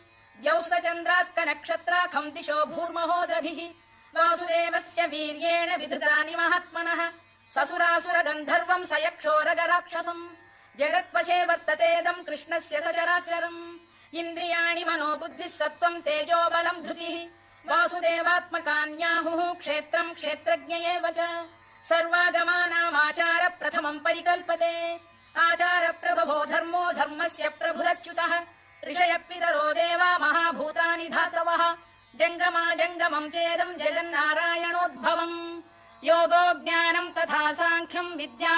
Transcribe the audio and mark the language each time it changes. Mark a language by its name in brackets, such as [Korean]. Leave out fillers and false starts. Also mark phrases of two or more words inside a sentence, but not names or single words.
[Sanskrit] द्यौस्तचन्द्रार्कनक्षत्राखम् दिशो भूर्महोदधिः वासुदेवस्य वीर्येण विधृतानि महात्मनः ससुरासुरगन्धर्वम् स यक्षोरगराक्षसम् जगत्वशे वर्ततेदम् कृष्णस्य सचराचरम् ఇంద్రియాణి మనో బుద్ధి సత్వం తేజో బలం ధృతిః వాసుదేవాత్మకాన్యాహుః క్షేత్రం క్షేత్రజ్ఞ ఏవ చ సర్వాగమానామాచార ప్రథమం పరికల్పతే ఆచార ప్రభవో ధర్మో ధర్మస్య ప్రభురచ్యుతః ఋషయ పితరో దేవా మహాభూతాని ధాతవః జంగమా జంగమం చేదం జగన్నారాయణోద్భవం యోగో జ్ఞానం తథా సాంఖ్యం విద్యా